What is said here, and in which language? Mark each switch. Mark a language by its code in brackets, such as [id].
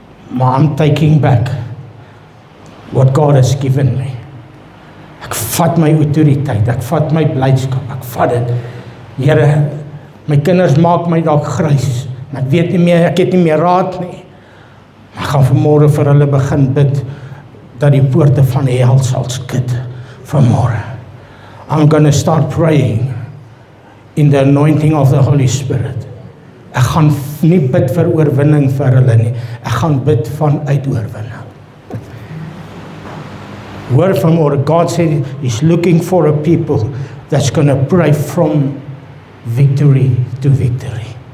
[en] Maar I'm taking back what God has given me. [af] Ek vat my autoriteit, ek vat my blydskap, ek vat dit. Here, my kinders maak my dalk grys, en ek weet nie meer, ek het nie meer raad nie. Ek gaan vanmôre vir hulle begin bid, dat die poorte van die hel sal skud, vanmôre. [en] I'm gonna start praying in the anointing of the Holy Spirit. [af] Ek gaan nie bid vir oorwinning vir hulle nie, ek gaan bid vanuit oorwinning. Hoor vanmôre, [en] God said He's looking for a people that's going to pray from victory to victory.